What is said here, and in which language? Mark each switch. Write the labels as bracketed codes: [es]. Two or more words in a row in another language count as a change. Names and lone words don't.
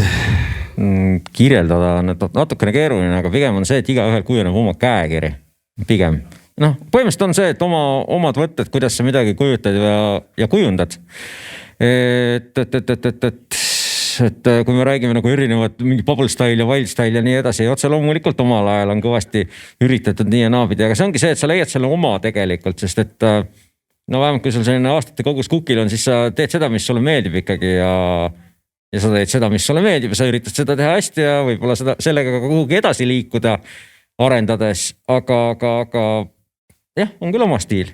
[et] Kirjeldada on natukene keeruline, aga pigem on see, et igaühel kujuneb oma käekiri. Pigem. Noh, põhimõtteliselt on see, et omad võtted, kuidas sa midagi kujutad ja kujundad. Et kui me räägime nagu erinevad mingi [en] bubble style [et] ja [en] wild style [et] ja nii edasi, otse loomulikult omal ajal on kõvasti üritatud nii ja naabidi, aga see ongi see, et sa leiad selle oma tegelikult, sest et no vähemalt kui sul selline aastate kogus kukil on, siis sa teed seda, mis sulle meeldib ikkagi ja sa teed seda, mis sulle meeldib ja sa üritad seda teha hästi ja võib-olla sellega kuhugi edasi liikuda arendades, aga jah, on küll oma stiil.